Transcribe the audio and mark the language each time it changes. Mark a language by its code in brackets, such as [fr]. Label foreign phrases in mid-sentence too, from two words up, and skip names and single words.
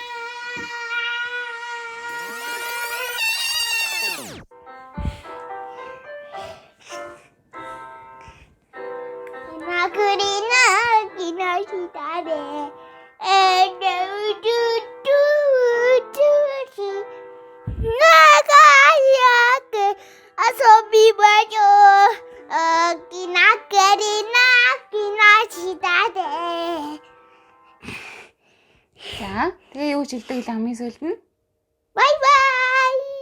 [ja] 今栗の木の下で仲良く遊びましょう。大きな栗の木の下で。 [mn] За, тэгээ юу ч хэлдэг ламын сүлд нь? [en] Bye bye.